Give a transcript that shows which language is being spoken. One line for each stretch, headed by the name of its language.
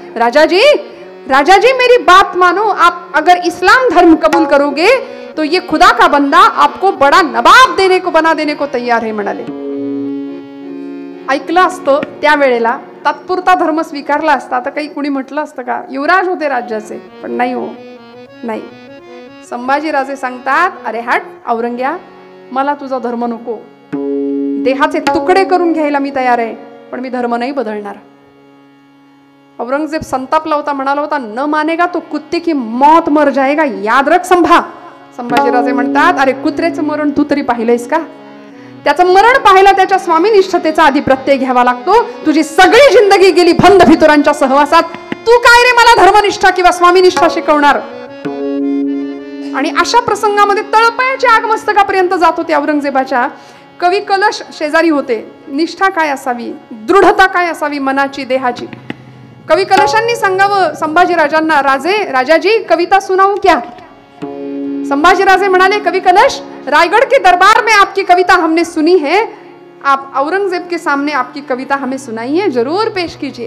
Hindi: राजा जी मेरी बात मानो, आप अगर इस्लाम धर्म कबूल करोगे तो ये खुदा का बंदा आपको बड़ा नवाब बना देने को तैयार है
Marathi: म्हणाले। ऐकलं असतं त्यावेळेला, तात्पुरता धर्म स्वीकारला असता तर काही कुणी म्हटलं असतं का? युवराज होते राज्याचे, पण नाही हो, नाही। संभाजीराजे सांगतात, अरे हट औरंग्या, मला तुझा धर्म नको, देहाचे तुकडे करून घ्यायला मी तयार आहे, पण मी धर्म नाही बदलणार। औरंगजेब संतापला होता, म्हणाला होता,
Hindi: न मानेगा तो कुत्ते की मौत मर जाएगा, याद रख संभा।
Marathi: संभाजीराजे म्हणतात, अरे कुत्र्याचं मरण तू तरी पाहिलंयस का? त्याचं मरण पाहायला त्याच्या स्वामीनिष्ठतेचा आधी प्रत्यय घ्यावा लागतो। तुझी सगळी जिंदगी गेली भंड भितुरांच्या सहवासात, तू काय रे मला धर्मनिष्ठा किंवा स्वामीनिष्ठा शिकवणार? आणि अशा प्रसंगामध्ये तळपायाच्या आगमस्तकापर्यंत जात होते औरंगजेबाच्या। कवी कलश शेजारी होते। निष्ठा काय असावी, दृढता काय असावी मनाची, देहाची? कवी कलशांनी सांगावं संभाजीराजांना,
Hindi: राजाजी कविता सुनाऊं क्या?
Marathi: संभाजीराजे म्हणाले,
Hindi: कवि कलश, रायगढ़ के दरबार में आपकी कविता हमने सुनी है, आप औरंगजेब के सामने आपकी कविता हमें सुनाइए, जरूर पेश कीजिए।